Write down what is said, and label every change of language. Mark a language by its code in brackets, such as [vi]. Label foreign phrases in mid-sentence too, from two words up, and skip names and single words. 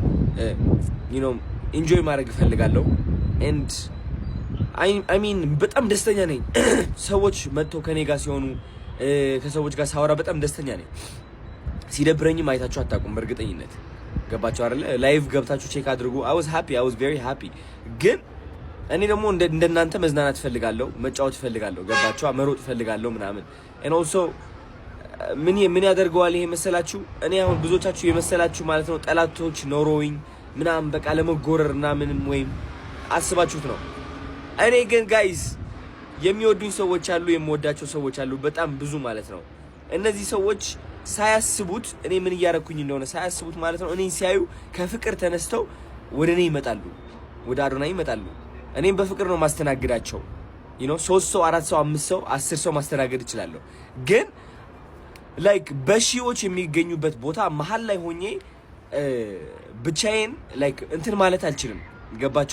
[am] ኢንጆይ ማድረግ እፈልጋለሁ። [en] and I mean [am] በጣም ደስተኛ ነኝ። ሰዎች መጥተው ከኔ ጋር ሲሆኑ ከሰዎች ጋር ሳወራ በጣም ደስተኛ ነኝ። ሲደብረኝም አይታችሁ አታውቁም በእርግጠኝነት ገባችሁ አይደለ? ላይቭ ገብታችሁ ቼክ አድርጉ። [en] I was very happy። [am] ግን እኔ ደግሞ እንደናንተ መዝናናት ፈልጋለሁ፣ መጫወት ፈልጋለሁ፣ ገባችሁ? መሮጥ ፈልጋለሁ ምናምን። [en] and also [am] ምን ያደርገዋል ይሄ መሰላችሁ? እኔ አሁን ብዙዎቻችሁ የመሰላችሁ ማለት ነው ጠላቶች ኖሮኝ ምናምን በቃ ለመጎረር እና ምንም ወይም አስባችሁት ነው። እኔ ግን ጋይስ የሚወዱኝ ሰዎች አሉ፣ የምወዳቸው ሰዎች አሉ፣ በጣም ብዙ ማለት ነው። እነዚህ ሰዎች ሳያስቡት እኔ ምን እያረኩኝ እንደሆነ ሳያስቡት ማለት ነው እኔ ሲያዩ ከፍቅር ተነስተው ወደ እኔ ይመጣሉ፣ ወደ አዶናይ ይመጣሉ። እኔም በፍቅር ነው ማስተናግዳቸው። 3 ሰው 4 ሰው 5 ሰው 10 ሰው ማስተናገድ እችላለሁ። ግን ላይክ በሺዎች የሚገኙበት ቦታ መሀል ላይ ሆኜ ብቻዬን ላይክ እንትን ማለት አልችልም። ገባችሁ?